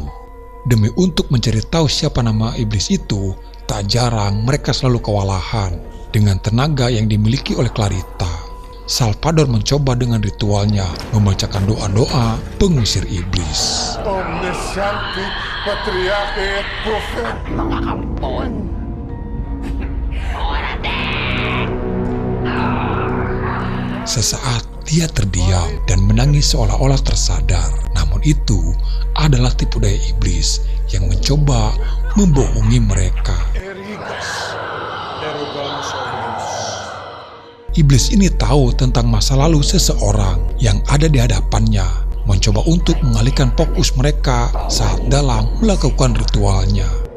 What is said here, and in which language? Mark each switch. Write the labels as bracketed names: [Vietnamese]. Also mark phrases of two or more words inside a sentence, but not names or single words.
[Indonesian] Demi untuk mencari tahu siapa nama iblis itu, tak jarang mereka selalu kewalahan dengan tenaga yang dimiliki oleh Clarita. Salvador mencoba dengan ritualnya membacakan doa-doa pengusir iblis. Omnisciente, Patriarche, Prophet. [Filipino] Mga kampon. [Indonesian] Sesaat Dia terdiam dan menangis seolah-olah tersadar. Namun itu adalah tipu daya iblis yang mencoba membohongi mereka. Iblis ini tahu tentang masa lalu seseorang yang ada di hadapannya, mencoba untuk mengalihkan fokus mereka saat dalam melakukan ritualnya.